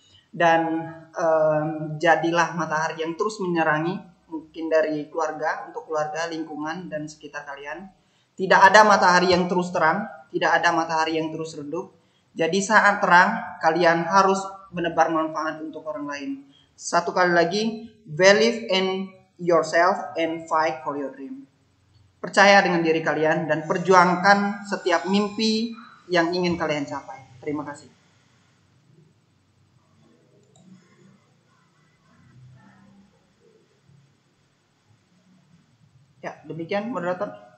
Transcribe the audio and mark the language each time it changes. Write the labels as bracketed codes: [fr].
[id] Dan jadilah matahari yang terus menyerangi, mungkin dari keluarga, untuk keluarga, lingkungan, dan sekitar kalian. Tidak ada matahari yang terus terang, tidak ada matahari yang terus redup. Jadi saat terang, kalian harus menebar manfaat untuk orang lain. [en] Satu kali lagi, believe in yourself and fight for your dream. [id] Percaya dengan diri kalian dan perjuangkan setiap mimpi yang ingin kalian capai. Terima kasih. Ya, demikian moderator.